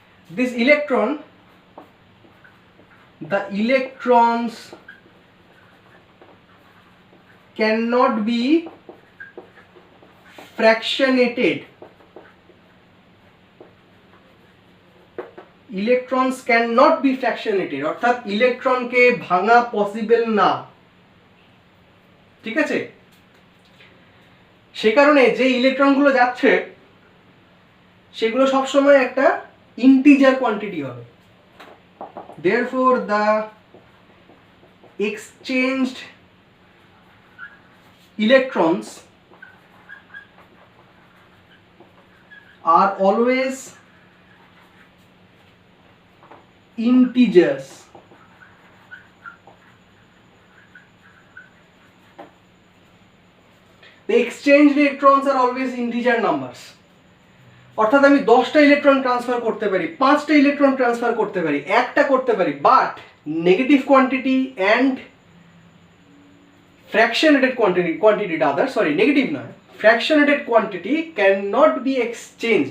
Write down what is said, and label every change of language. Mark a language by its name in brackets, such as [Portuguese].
[English] This electron, the electrons cannot be fractionated. Electrons cannot be fractionated, [Bangla] অর্থাৎ ইলেকট্রনকে ভাঙা possible না। ঠিক আছে, সে কারণে যে ইলেকট্রনগুলো যাচ্ছে সেগুলো সবসময় একটা ইন্টিজার কোয়ান্টিটি হবে। [English] Therefore the exchanged electrons are always integers. The exchanged electrons are always integer numbers. [Bangla] অর্থাৎ আমি 10টা ইলেকট্রন ট্রান্সফার করতে পারি, 5টা ইলেকট্রন ট্রান্সফার করতে পারি, একটা করতে পারি, but negative quantity and ফ্র্যাকশনেটেড কোয়ান্টিটিটা negative নয়, [English] Fractionated quantity can not be exchange.